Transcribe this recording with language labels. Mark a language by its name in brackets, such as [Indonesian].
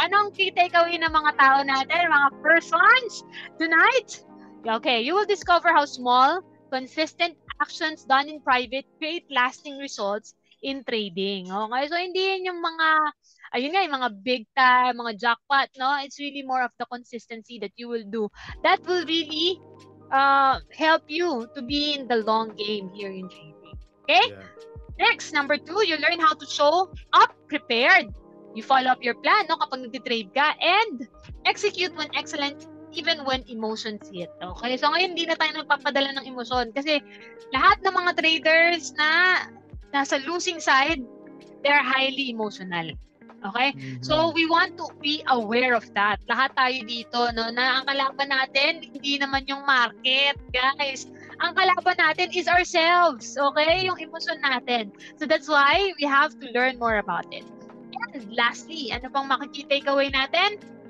[Filipino] Anong key takeaway ng mga tao natin, mga persons tonight? [English] Okay, you will discover how small, consistent actions done in private create lasting results in trading. Okay? [Filipino] So hindi yan yung mga yung mga big time, mga jackpot, no? [English] It's really more of the consistency that you will do. That will really help you to be in the long game here in trading. Okay? Yeah. Next, number 2, you learn how to show up prepared. You follow up your plan, no, [Filipino] kapag nag-trade ka, [English] and execute when excellent even when emotions hit. Okay? [Filipino] So ngayon, hindi na tayo nagpapadala ng emosyon kasi lahat ng mga traders na nasa losing side, [English] they're highly emotional. Okay? So we want to be aware of that. [Filipino] Lahat tayo dito, no, na ang kalaban natin, hindi naman yung market, guys. Ang kalaban natin is ourselves. Okay? Yung emosyon natin. [English] So that's why we have to learn more about it. And lastly, [Filipino] ano pang makikita-takeaway natin?